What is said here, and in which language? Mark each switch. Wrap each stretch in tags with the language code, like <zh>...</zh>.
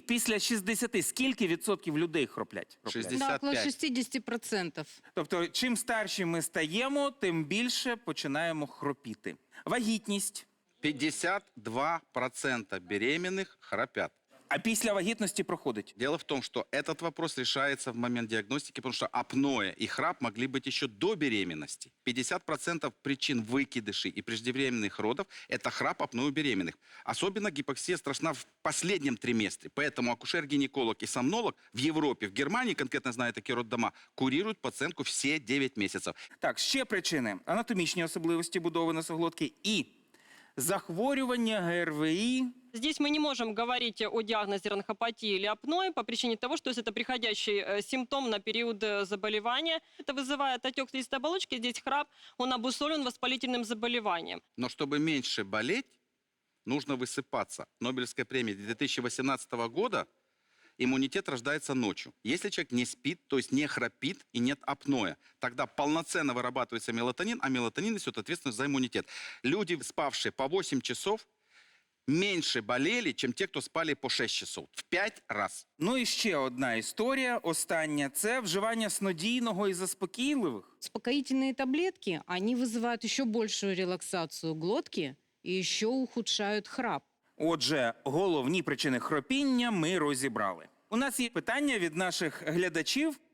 <uk>Після 60 скільки відсотків людей хроплять?</uk> <ru>60. Да, около 55. 60%.</ru> <uk>Тобто, чим старші ми стаємо, тим більше починаємо хропіти. Вагітність.</uk> <ru>52% беременных храпят.</ru> <uk>А після вагітності проходить.</uk> <ru>Дело в том, что этот вопрос решается в момент диагностики, потому что апноэ и храп могли быть еще до беременности. 50% причин выкидышей и преждевременных родов – это храп, апноэ у беременных. Особенно гипоксия страшна в последнем триместре. Поэтому акушер-гинеколог и сомнолог в Европе, в Германии, конкретно знаю такие роддома, курируют пациентку все 9 месяцев.</ru> <uk>Так, ще причини. Анатомічні особливості будови носоглотки і захворювання ГРВІ.</uk> <ru>Здесь мы не можем говорить о диагнозе ронхопатии или апноэ по причине того, что это приходящий симптом на период заболевания. Это вызывает отек слизистой оболочки. Здесь храп, он обусловлен воспалительным заболеванием. Но чтобы меньше болеть, нужно высыпаться. Нобелевская премия 2018 года иммунитет рождается ночью. Если человек не спит, то есть не храпит и нет апноэ, тогда полноценно вырабатывается мелатонин, а мелатонин несет ответственность за иммунитет. Люди, спавшие по 8 часов, меньше болели, чем те, кто спали по 6 часов. В 5 раз.</ru> <uk>Ну і ще одна історія, остання. Це вживання снодійного і заспокійливих.</uk> <ru>Успокоительные таблетки, они вызывают еще большую релаксацию глотки и еще ухудшают храп.</ru> <uk>Отже, головні причини хропіння ми розібрали. У нас є питання від наших глядачів.</uk>